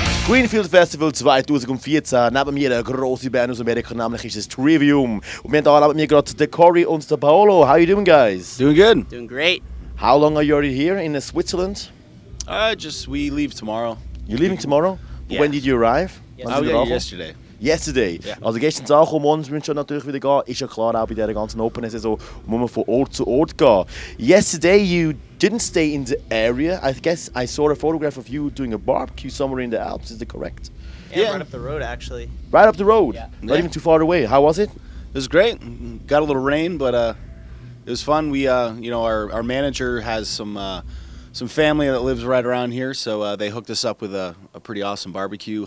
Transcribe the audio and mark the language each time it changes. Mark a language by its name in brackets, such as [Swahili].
[German] Greenfield Festival 2014. Neben mir eine grosse Band aus Amerika, nämlich ist es Trivium. Und wir haben hier mit mir gerade den Cory und den Paolo. [English] How are you doing, guys? Doing good. Doing great. How long are you already here in Switzerland? We leave tomorrow. You're leaving tomorrow? Yeah. When did you arrive? Yesterday. Yesterday. Yeah. [German] Also gestern angekommen, morgen müssen wir natürlich wieder gehen. Ist ja klar, auch bei dieser ganzen Open-Saison muss man von Ort zu Ort gehen. [English] Yesterday you didn't stay in the area. I guess I saw a photograph of you doing a barbecue somewhere in the Alps. Is that correct? Yeah, right up the road actually. Right up the road? Yeah. Not even too far away. How was it? It was great. Got a little rain, but it was fun. We, our manager has some family that lives right around here, so they hooked us up with a pretty awesome barbecue.